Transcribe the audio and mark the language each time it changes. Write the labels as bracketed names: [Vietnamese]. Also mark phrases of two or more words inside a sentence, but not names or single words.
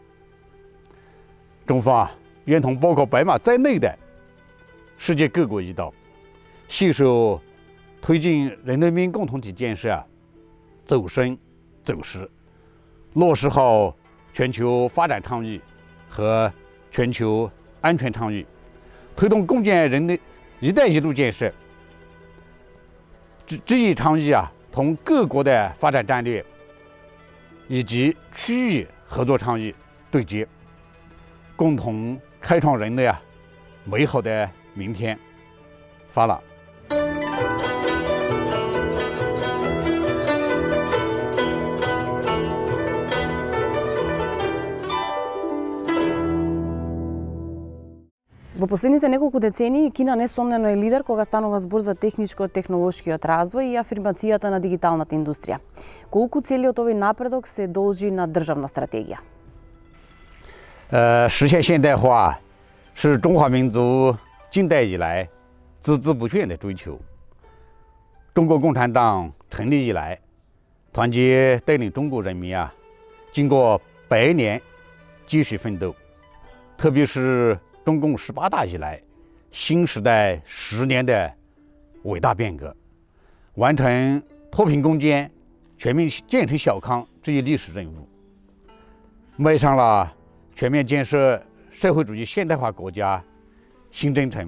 [Chinese] 中方愿同包括白马在内的世界各国一道，携手推进人类命运共同体建设走深走实，落实好全球发展倡议和全球安全倡议，推动共建人类“一带一路”建设。这一倡议同各国的发展战略以及区域合作倡议对接，共同开创人类美好的明天。发了。 [Macedonian] Во последните неколку децении Кина несомнено е лидер кога станува збор за техничко-технолошкиот развој и афирмацијата на дигиталната индустрија. Колку целиот овој напредок се должи на државна стратегија? [Chinese] 实现现代化是中华民族近代以来孜孜不倦的追求。中国共产党成立以来，团结带领中国人民经过100年继续奋斗，特别是中共18大以来，新时代10年的伟大变革，完成脱贫攻坚、全面建成小康这一历史任务，迈上了全面建设社会主义现代化国家新征程。